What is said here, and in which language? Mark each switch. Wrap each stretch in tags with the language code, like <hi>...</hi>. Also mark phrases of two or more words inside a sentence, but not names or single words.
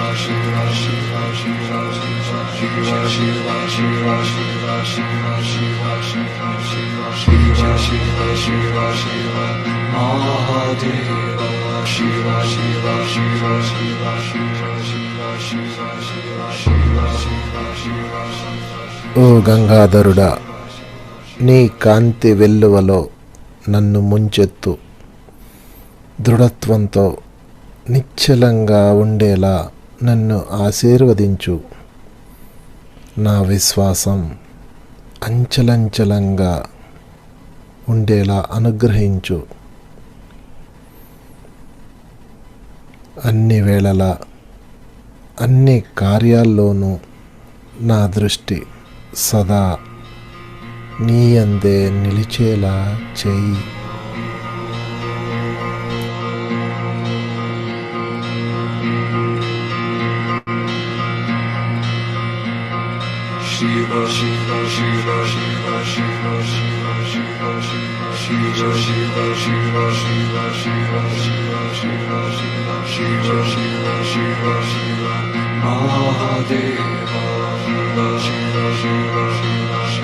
<te>Shiva Shiva Shiva Shiva Shiva Shiva Shiva Shiva Shiva Shiva Shiva Shiva Shiva Shiva Mahadeva Shiva Shiva Shiva Shiva Shiva Shiva Shiva Shiva Shiva Shiva ఓ గంగాధరుడా, నీ కాంతి వెల్లువలో నన్ను ముంచెత్తు. దృఢత్వంతో నిశ్చలంగా ఉండేలా నన్ను ఆశీర్వదించు. నా విశ్వాసం అంచలంచలంగా ఉండేలా అనుగ్రహించు. అన్ని వేళలా అన్ని కార్యాల్లోనూ నా దృష్టి సదా నీ అందే నిలిచేలా చేయి. Shiva Shiva Shiva Shiva Shiva Shiva Shiva Shiva Shiva Shiva Shiva Shiva Shiva Shiva Shiva Shiva Shiva Shiva Mahadeva Shiva Shiva Shiva</te>